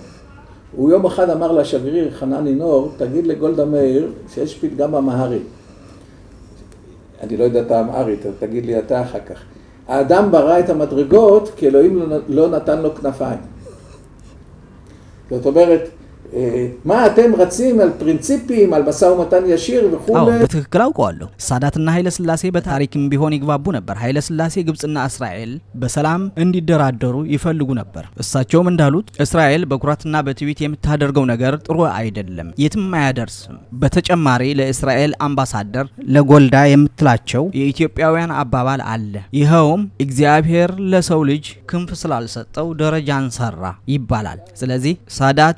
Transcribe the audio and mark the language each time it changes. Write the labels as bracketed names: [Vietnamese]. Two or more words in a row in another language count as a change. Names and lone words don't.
[Hebrew] הוא יום אחד אמר לשגריר חנן נינור, תגיד לגולדה מאיר שיש פתגם אמהרי. אני לא יודע את האמהרית, תגיד לי אתה אחר כך. האדם ברא את המדרגות כי אלוהים לא נתן לו כנפיים. זאת אומרת, מה אתם רצים על פרינציפים, על משא ומתן ישיר וכו'? [Amharic] በትክክል አውቀዋለሁ። ሳዳትና ኃይለ ሥላሴ በታሪክም ቢሆን ይግባቡ ነበር። ኃይለ ሥላሴ ግብጽና እስራኤል በሰላም እንዲደራደሩ ይፈልጉ ነበር። እሳቸውም እንዳሉት እስራኤል በኩራትና በትዕቢት የምታደርገው ነገር ጥሩ አይደለም፣ የትም አያደርስም። በተጨማሪ ለእስራኤል አምባሳደር ለጎልዳ የምትላቸው የኢትዮጵያውያን አባባል አለ። ይኸውም እግዚአብሔር ለሰው ልጅ ክንፍ ስላልሰጠው ደረጃን ሰራ ይባላል። ስለዚህ ሳዳት